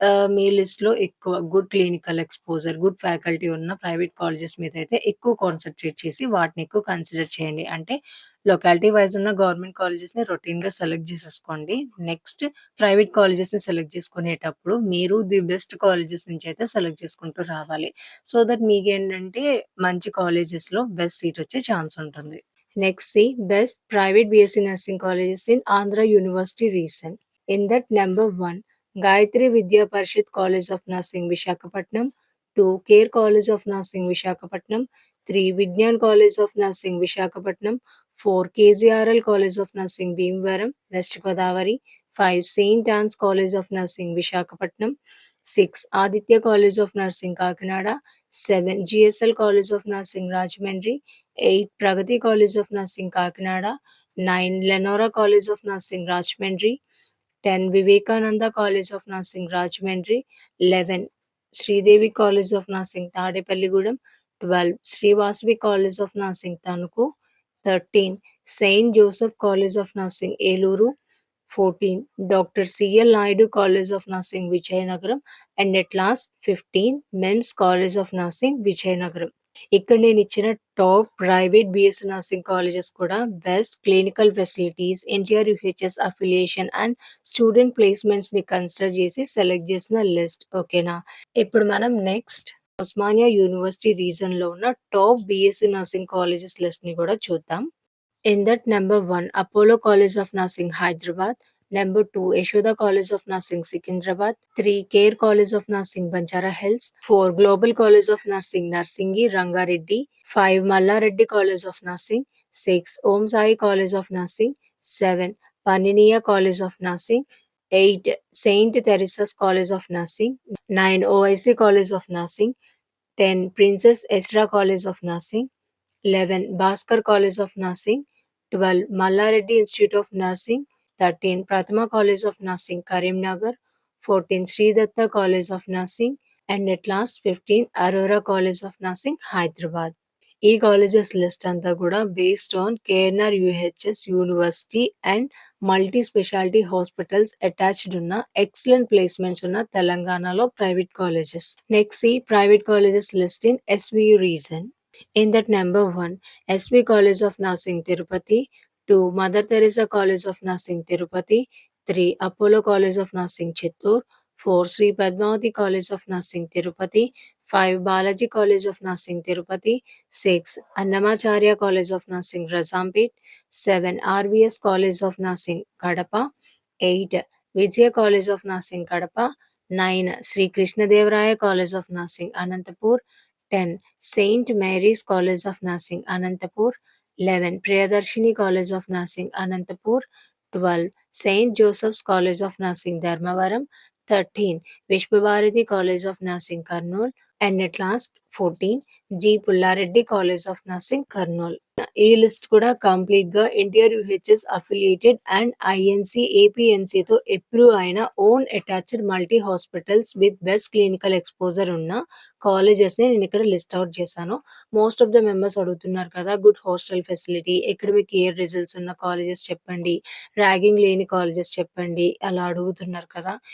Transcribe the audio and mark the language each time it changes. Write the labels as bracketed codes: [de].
[te] మీ లిస్ట్‌లో ఎక్కువ good clinical exposure, good faculty ఉన్న ప్రైవేట్ కాలేజెస్ మీదయితే ఎక్కువ కాన్సంట్రేట్ చేసి వాటిని ఎక్కువ కన్సిడర్ చేయండి. అంటే లొకాలిటీ వైస్ ఉన్న గవర్నమెంట్ కాలేజెస్‌ని రొటీన్‌గా సెలెక్ట్ జేసేసుకోండి. నెక్స్ట్ ప్రైవేట్ కాలేజెస్‌ని సెలెక్ట్ చేసుకునేటప్పుడు మీరు ది బెస్ట్ కాలేజెస్ నుంచయితే సెలెక్ట్ చేసుకుంటూ రావాలి. [en] so that [te] మీకేంటంటే మంచి కాలేజెస్‌లో బెస్ట్ సీట్ వచ్చే ఛాన్స్ ఉంటుంది. [en] Next, see best private BSc nursing colleges in Andhra University recent. In that number one, Gayatri Vidya Parishad College of Nursing Vishakhapatnam, 2 Care College of Nursing Vishakhapatnam, 3 Vignan College of Nursing Vishakhapatnam, 4 KZRL College of Nursing Bhimavaram, West Godavari, 5 St. Anne's College of Nursing Vishakhapatnam, 6 Aditya College of Nursing Kakinada, 7 GSL College of Nursing Rajahmundry, 8 Pragati College of Nursing Kakinada, 9 Lenora College of Nursing Rajahmundry, 10 Vivekananda College of Nursing Rajahmundry, 11 Sridevi College of Nursing Tadepalligudem, 12 Sri Vasavi College of Nursing Tanuku, 13 Saint Joseph College of Nursing Eluru, 14 Dr. C.L. Naidu College of Nursing Vijayanagaram, and at last 15 MEMS College of Nursing Vijayanagaram. [te] ఇక్కడ నేనిచ్చిన top private BSc nursing colleges కూడా best clinical facilities, NTR UHS affiliation and student ప్లేస్‌మెంట్స్‌ని consider చేసి select చేసిన list. [en] ఓకేనా? [te] ఇప్పుడు మనం next Osmania university రీజన్‌లో ఉన్న top BSc nursing colleges లిస్ట్‌ని కూడా చూద్దాం. [en] In that number 1, Apollo College of Nursing, Hyderabad. Number 2, Yashoda College of Nursing, Secunderabad. 3, Care College of Nursing, Banjara Hills. 4, Global College of Nursing, Narsingi, Rangareddy. 5, Mallareddy College of Nursing. 6, Om Sai College of Nursing. 7, Paniniya College of Nursing. 8, Saint Teresa's College of Nursing. 9, OIC College of Nursing. 10, Princess Ezra College of Nursing. 11, Bhaskar College of Nursing. 12, Mallareddy Institute of Nursing. 13, Prathama College of Nursing, Karimnagar. 14, Sri Datta College of Nursing. And at last 15, Aurora College of Nursing, Hyderabad. [te] ఈ colleges list అంతా కూడా based on KNR UHS university and multi speciality hospitals attached ఉన్న excellent placements ఉన్న తెలంగాణలో private colleges. Next ఈ private colleges [en] List in SVU region. In that number 1, SV College of Nursing Tirupati, 2 Mother Teresa College of Nursing Tirupati, 3 Apollo College of Nursing Chittoor, 4 Sri Padmavati College of Nursing Tirupati, 5 Balaji College of Nursing Tirupati, 6 Annamacharya College of Nursing Razampet, 7 RVS College of Nursing Kadapa, 8 Vijaya College of Nursing Kadapa, 9 Sri Krishnadevaraya College of Nursing Anantapur, 10 Saint Mary's College of Nursing Anantapur, 11 Priyadarshini College of Nursing Anantapur, 12 Saint Joseph's College of Nursing Dharmavaram, 13 Vishwabharati College of Nursing Kurnool, and at last 14 G. Pullareddy College of Nursing Kurnool. [te] ఈ list కూడా కంప్లీట్‌గా NTR UHS affiliated and INC, ఏపీఎన్‌సితో approve అయిన own attached multi hospitals with best clinical exposure ఉన్న కాలేజెస్‌ని నేనిక్కడ list out చేశాను. [en] most of the members [te] అడుగుతున్నారు కదా! Good hostel facility, academic year results ఉన్న కాలేజెస్ చెప్పండి, ర్యాగింగ్ లేని కాలేజెస్ చెప్పండి అలా అడుగుతున్నారు కదా!